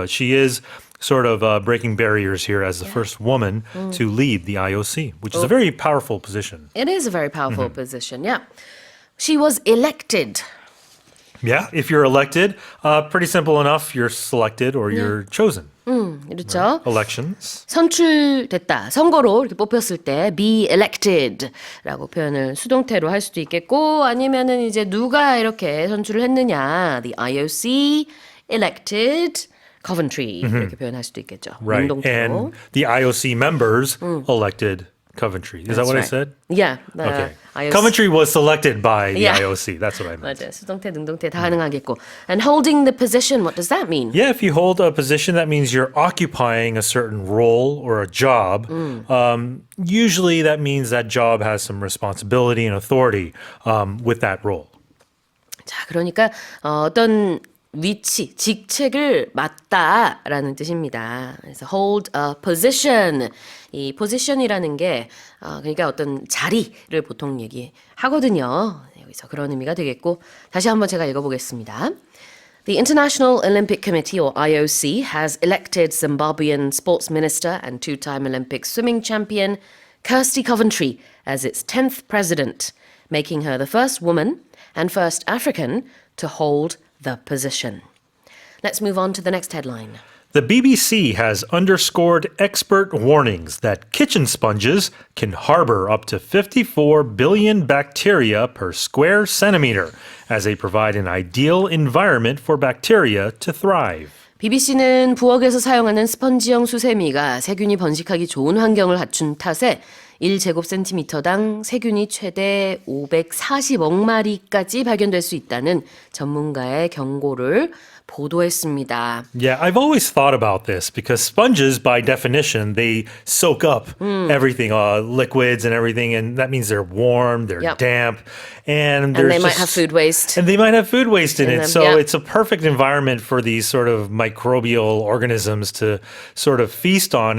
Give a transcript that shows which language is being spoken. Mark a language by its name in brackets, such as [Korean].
[English] But she is sort of breaking barriers here as the first woman to lead the IOC, which is a very powerful position. It is a very powerful position, yeah. She was elected. Yeah, if you're elected, pretty simple enough. You're selected or you're chosen. [Korean] 그렇죠. [English] Right? Elections. [Korean] 선출됐다. 선거로 이렇게 뽑혔을 때 [English] be elected [Korean] 라고 표현을 수동태로 할 수도 있겠고 아니면은 이제 누가 이렇게 선출을 했느냐. [English] The IOC elected Coventry [Korean] 이렇게 표현할 수도 있겠죠. [English] Right. [Korean] 능동태로. [English] And the IOC members elected Coventry. Is that what I said? Yeah. Okay. IOC. Coventry was selected by the Yeah. IOC. That's what I meant. [Korean] 맞아요. 수동태, 능동태 다 가능하겠고. [English] And holding the position, what does that mean? Yeah, if you hold a position, that means you're occupying a certain role or a job. Usually that means that job has some responsibility and authority with that role. [Korean] 자, 그러니까 어떤 위치, 직책을 맡다라는 뜻입니다. 그래서 [English] hold a position. [Korean] 이 position이라는 게 그러니까 어떤 자리를 보통 얘기하거든요. 여기서 그런 의미가 되겠고 다시 한번 제가 읽어보겠습니다. [English] The International Olympic Committee, or IOC, has elected Zimbabwean sports minister and two-time Olympic swimming champion Kirsty Coventry as its 10th president, making her the first woman and first African to hold the position. Let's move on to the next headline. The BBC has underscored expert warnings that kitchen sponges can harbor up to 54 billion bacteria per square centimeter as they provide an ideal environment for bacteria to thrive. [Korean] BBC는 부엌에서 사용하는 스펀지형 수세미가 세균이 번식하기 좋은 환경을 갖춘 탓에 1제곱센티미터당 세균이 최대 540억 마리까지 발견될 수 있다는 전문가의 경고를 보도했습니다. [English] Yeah, I've always thought about this because sponges, by definition, they soak up everything, liquids and everything, and that means they're warm, they're damp, and they might have food waste. And they might have food waste in it. them, So it's a perfect environment for these sort of microbial organisms to sort of feast on.